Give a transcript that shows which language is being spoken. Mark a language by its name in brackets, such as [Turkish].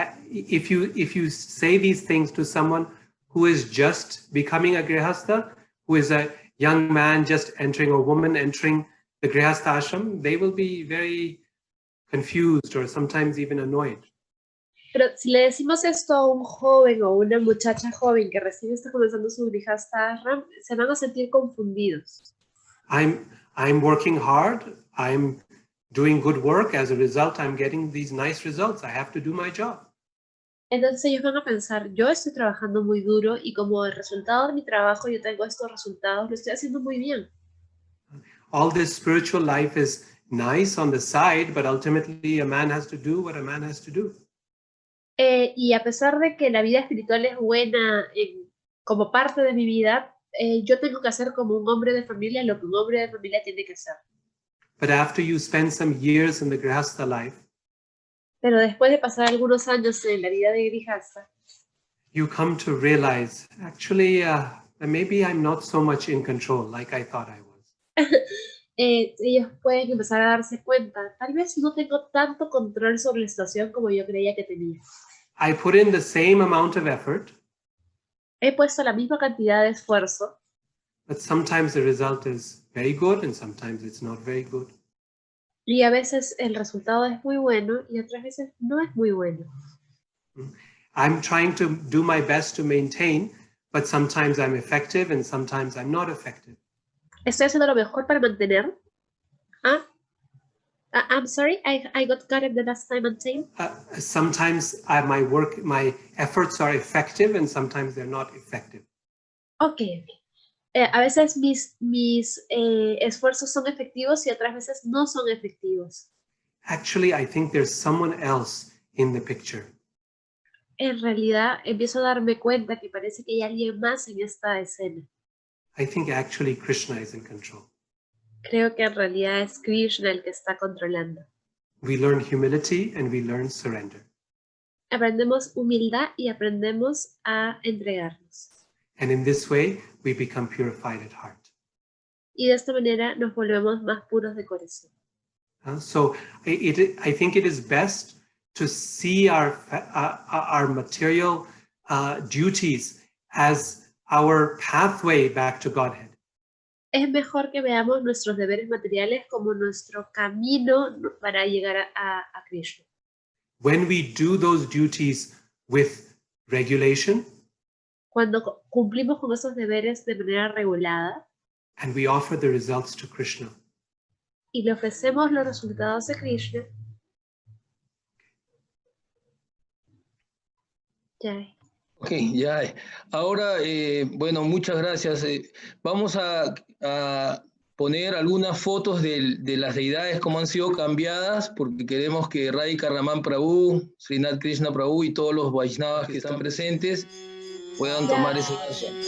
[English] If you say these things to someone who is just becoming a grihastha, who is a young man just entering, or woman entering the grihastha ashram, they will be very confused or sometimes even annoyed. [Spanish] Pero si le decimos esto a un joven o una muchacha joven que recién está comenzando su grihastha ashram, se van a sentir confundidos. [English] I'm working hard. I'm doing good work. As a result, I'm getting these nice results. I have to do my job. [Spanish] Entonces ellos van a pensar, yo estoy trabajando muy duro y como el resultado de mi trabajo yo tengo estos resultados, lo estoy haciendo muy bien. [English] All this spiritual life is nice on the side, but ultimately a man has to do what a man has to do. [Spanish] Y a pesar de que la vida espiritual es buena como parte de mi vida, yo tengo que hacer como un hombre de familia lo que un hombre de familia tiene que hacer. [English] But after you spend some years in the grihastha life, [Spanish] pero después de pasar algunos años en la vida de grihastha, [English] you come to realize, actually, maybe I'm not so much in control like I thought I was. [Spanish] Ellos pueden empezar a darse cuenta, tal vez no tengo tanto control sobre la situación como yo creía que tenía. [English] I put in the same amount of effort, [Spanish] He puesto la misma cantidad de esfuerzo, [English] but sometimes the result is very good and sometimes it's not very good. [Spanish] y a veces el resultado es muy bueno y otras veces no es muy bueno. [English] I'm trying to do my best to maintain, but sometimes I'm effective and sometimes I'm not effective. [Spanish] Estoy haciendo lo mejor para mantener. [English] I'm sorry, I got cut in the last time, maintain. Sometimes my efforts are effective and sometimes they're not effective. Okay. [Spanish] A veces mis esfuerzos son efectivos y otras veces no son efectivos. [English] Actually, I think there's someone else in the picture. [Spanish] En realidad, empiezo a darme cuenta que parece que hay alguien más en esta escena. [English] I think actually Krishna is in control. [Spanish] Creo que en realidad es Krishna el que está controlando. [English] We learn humility and we learn surrender. [Spanish] Aprendemos humildad y aprendemos a entregarnos. [English] And in this way, we become purified at heart. [Spanish] Y de esta manera nos volvemos más puros de corazón. [English] So I think it is best to see our material duties as our pathway back to Godhead. [Spanish] Es mejor que veamos nuestros deberes materiales como nuestro camino para llegar a Krishna. [English] When we do those duties with regulation, [Spanish] cuando cumplimos con esos deberes de manera regulada, [English] and we offer the results to Krishna, [Spanish] y le ofrecemos los resultados a Krishna, ya. Ok, ya. Ahora, bueno, muchas gracias. Vamos a poner algunas fotos de las deidades, cómo han sido cambiadas, porque queremos que Radhika, Ramana, Prabhu, Srinath Krishna Prabhu y todos los Vaishnavas que están presentes puedan tomar ese paso.